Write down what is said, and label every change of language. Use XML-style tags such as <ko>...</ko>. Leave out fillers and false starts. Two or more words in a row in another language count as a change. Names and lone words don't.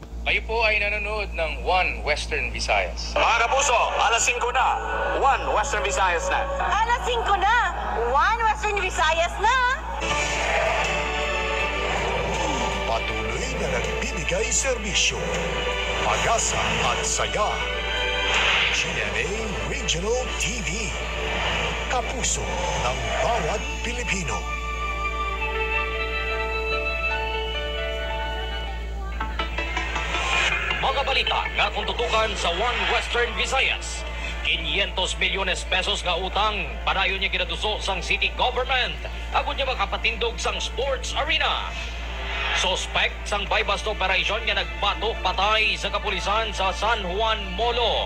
<tl>Kayo po ay nanonood ng One Western Visayas. Mga kapuso, alas 5 na. One Western Visayas na. Alas 5 na. One Western Visayas na. Patuloy na nagbibigay serbisyo, pag-asa at saya. GMA Regional TV. Kapuso ng bawat Pilipino.</tl> <hil>Mga balita nga kung tutukan sa One Western Visayas. 500 milyones pesos nga utang padayon niya ginaduso sang city government. Agud niya makapatindog sang sports arena. Suspect sang</hil> <en>bypass operation</en> <hil>nga nagbato patay sa kapulisan sa San Juan Molo.</hil>